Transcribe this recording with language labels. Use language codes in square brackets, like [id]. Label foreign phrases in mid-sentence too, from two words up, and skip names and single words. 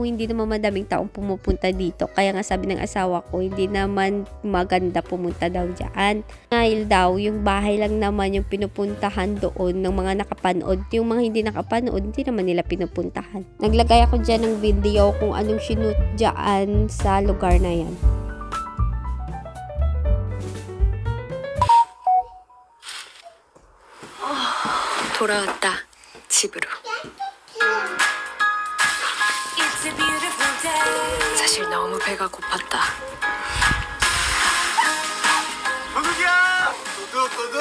[tl] Hindi naman madaming taong pumupunta dito. Kaya nga sabi ng asawa ko, hindi naman maganda pumunta daw dyan. Dahil daw, yung bahay lang naman yung pinupuntahan doon ng mga nakapanood. Yung mga hindi nakapanood, hindi naman nila pinupuntahan. Naglagay ako dyan ng video kung anong shoot dyan sa lugar na yan. [ko] 돌아왔다, 집으로. 사실 너무 배가 고팠다. 도둑이야! 도둑!